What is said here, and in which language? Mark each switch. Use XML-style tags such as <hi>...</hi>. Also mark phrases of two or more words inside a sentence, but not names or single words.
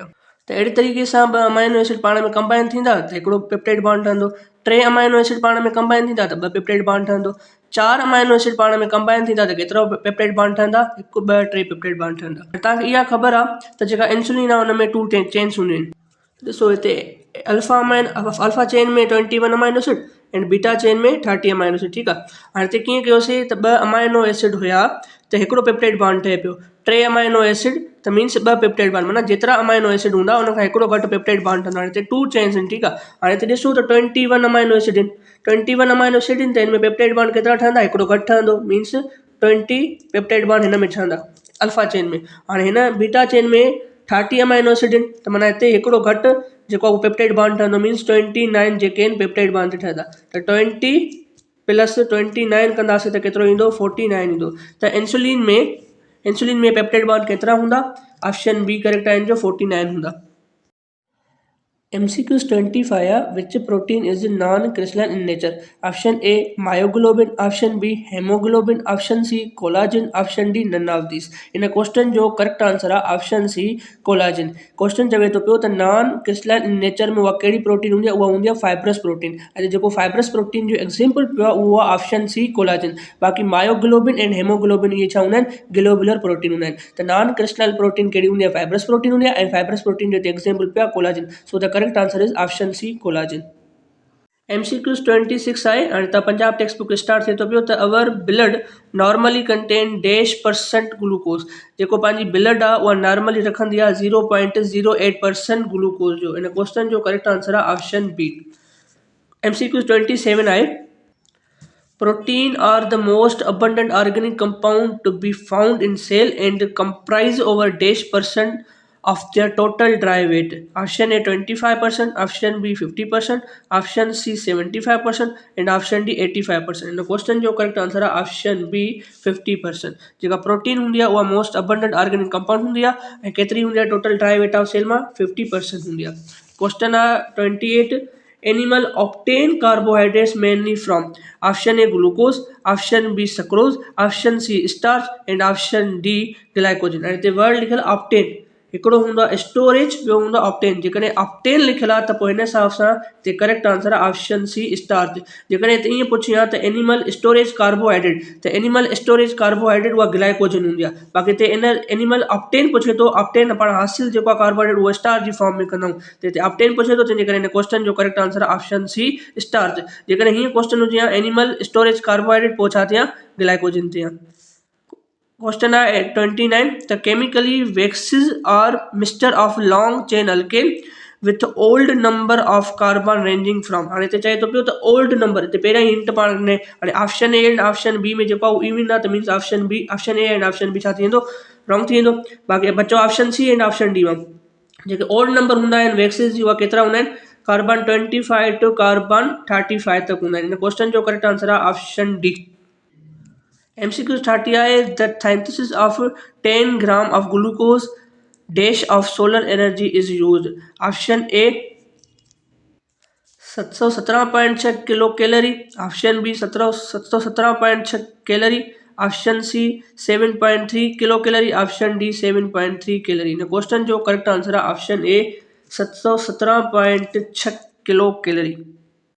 <sd>त अहिड़ी तरीक़े सां ॿ</sd> <en>amino acid</en> <sd>पाण में कंबाइन थींदा त हिकिड़ो</sd> <en>peptide bond</en> <sd>ठहंदो, टे</sd> <en>amino acid</en> <sd>पाण में कंबाइन थींदा त ॿ</sd> <en>peptide bond</en> <sd>ठहंदो, चारि</sd> <en>amino acid</en> <sd>पाण में कंबाइन थींदा त केतिरा</sd> <en>peptide bond</en> <sd>ठहंदा, हिकु ॿ टे</sd> <en>peptide bond</en> <sd>ठहंदा। तव्हांखे इहा ख़बर आहे त जेका इंसुलिन आहे हुन में</sd> <en>two chains</en> <sd>हूंदियूं आहिनि। ॾिसो हिते</sd> <en>alpha chain</en> <sd>में 21</sd> <en>amino acid and beta chain</en> <sd>में 30</sd> <en>amino acid.</en> <sd>ठीकु आहे, हाणे हिते कीअं कयोसीं त ॿ</sd> <en>amino acid</en> <sd>हुया त हिकिड़ो</sd> <en>peptide bond</en> <sd>ठहे पियो, टे</sd> <en>amino acid</en> <sd>त मीन्स ॿ</sd> <en>peptide bond,</en> <sd>माना जेतिरा</sd> <en>amino acid</en> <sd>हूंदा उनखां हिकिड़ो घटि</sd> <en>peptide bond</en> <sd>ठहंदो। हाणे हिते</sd> <en>two chains</en> <sd>आहिनि। ठीकु आहे, हाणे हिते ॾिसूं त 21</sd> <en>amino acid</en> <sd>आहिनि, 21</sd> <en>amino acid</en> <sd>आहिनि त हिन में</sd> <en>peptide bond</en> <sd>केतिरा ठहंदा, हिकिड़ो घटि ठहंदो,</sd> <en>means 20 peptide bond</en> <sd>हिन में ठहंदा</sd> <en>alpha chain</en> <sd>में। हाणे हिन</sd> <en>beta chain</en> <sd>में 30</sd> <en>amino acid</en> <sd>आहिनि त माना हिते हिकिड़ो घटि जेको आहे उहो</sd> <en>peptide bond</en> <sd>ठहंदो, मीन्स 29 जेके आहिनि</sd> <en>peptide bond</en> <sd>ते ठहंदा। त 20 प्लस 29 कंदासीं त केतिरो ईंदो 49 ईंदो। त इंसुलिन में</sd> <en>peptide bond</en> <sd>केतिरा हूंदा,</sd> <en>option B correct</en> <sd>आहे, जो 49 हूंदा।</sd> <en>MCQs 25 आया which protein is non-crystalline in nature? Option A myoglobin, option B hemoglobin, option C collagen, option D none of these.</en> <sd>इन क्वेश्चन जो</sd> <en>correct answer</en> <sd>आहे</sd> <en>option C collagen.</en> <sd>क्वेश्चन चवे थो पियो त</sd> <en>non crystalline in nature</en> <sd>में उहा कहिड़ी प्रोटीन हूंदी आहे, उहा हूंदी आहे</sd> <en>fibrous protein.</en> <sd>ऐं जेको</sd> <en>fibrous protein</en> <sd>जो एग्जाम्पल पियो आहे उहो आहे</sd> <en>option C collagen.</en> <sd>बाक़ी</sd> <en>myoglobin and hemoglobin</en> <sd>इहे छा हूंदा आहिनि,</sd> <en>globular protein</en> <sd>हूंदा आहिनि। त</sd> <en>non crystalline protein</en> <sd>कहिड़ी हूंदी आहे,</sd> <en>fibrous protein</en> <sd>हूंदी आहे, ऐं</sd> <en>fibrous protein</en> <sd>जो एग्जाम्पल पियो आहे कोलाजन।</sd> <en>so the correct answer is option C collagen.</en> <sd>MCQs 26 आहे, हाणे तव्हां पंजाब</sd> <en>text book start</en> <sd>थिए थो पियो त</sd> <en>our blood normally contain</en> <sd>-% ग्लूकोज। जेको पंहिंजी ब्लड आहे उहा नॉर्मली रखंदी आहे 0.08% ग्लूकोज जो। इन क्वेश्चन जो</sd> <en>correct answer</en> <sd>आहे</sd> <en>option B. MCQs 27 आहे protein are the most abundant organic compound to be found in cell and comprise over -% of their total dry weight. Option A 25%, option B 50%, option C 75% and option D 85%.</en> <sd>इन क्वेश्चन जो</sd> <en>correct answer</en> <sd>है</sd> <en>option B</en> <sd>50%. जेका प्रोटीन हूंदी आहे उहा</sd> <en>most abundant organic compound</en> <sd>हूंदी आहे ऐं केतिरी हूंदी आहे</sd> <en>total dry weight of cell</en> <sd>मां 50% हूंदी आहे. क्वेश्चन आहे 28.</sd> <en>Animal obtain carbohydrates mainly from option A glucose, option B sucrose, option C starch and option D glycogen.</en> <sd>ऐं हिते वर्ड लिखियल obtain हिकिड़ो हूंदो आहे स्टोरेज, ॿियो हूंदो आहे ऑप्टेन. जेकॾहिं ऑप्टेन लिखियलु आहे त पोइ हिन हिसाब सां हिते</sd> <en>correct answer</en> <sd>आहे</sd> <en>option C starch.</en> <sd>जेकॾहिं हिते ईअं पुछी आहे त</sd> <en>animal storage carbohydrate,</en> <sd>त</sd> <en>animal storage carbohydrate</en> <sd>उहा ग्लाइकोजन हूंदी आहे. बाक़ी हिते इन</sd> <en>animal obtain</en> <sd>पुछे थो, ऑप्टेन पाण हासिल जेको आहे कार्बोहाइड्रेट उहो स्टार्च जी फॉर्म में कंदा आहियूं, त हिते ऑप्टेन पुछे थो, तंहिंजे करे हिन क्वेश्चन जो</sd> <en>correct answer</en> <sd>आहे</sd> <en>option C starch.</en> <sd>जेकॾहिं हीअं क्वेश्चन हुजे हा</sd> <en>animal storage carbohydrate,</en> <sd>पोइ छा थिया ग्लाइकोजन थिया. क्वेश्चन है 29.</sd> <en>The chemically waxes are mixture of long chain alkane with old number of carbon ranging from.</en> <sd>हाणे हिते चए थो पियो त</sd> <en>odd number,</en> <sd>हिते पहिरियां ई हिंट पाण ॾिने. हाणे</sd> <en>option A and option B</en> <sd>में जेको आहे इवन आहे त मीन्स</sd> <en>option B, option A and option B</en> <sd>छा थी वेंदो, रॉन्ग थी वेंदो. बाक़ी बचो</sd> <en>option C and option D.</en> <sd>मां जेके</sd> <en>odd number</en> <sd>हूंदा आहिनि वैक्सिस जी, उहा केतिरा हूंदा आहिनि,</sd> <en>carbon 25 to carbon 35</en> <sd>तक हूंदा आहिनि. हिन क्वेश्चन जो</sd> <en>correct answer</en> <sd>आहे</sd> <en>option D. MCQ 30 आहे that synthesis of 10 gram of glucose dash of solar energy is used. option A 717.6 kilo calorie, option B 717.6 calorie, option C 7.3 kilo calorie, option D 7.3 calorie.</en> <sd>इन क्वेश्चन जो</sd> <en>correct answer</en> <sd>है</sd> <en>option A 717.6 kilo calorie.</en>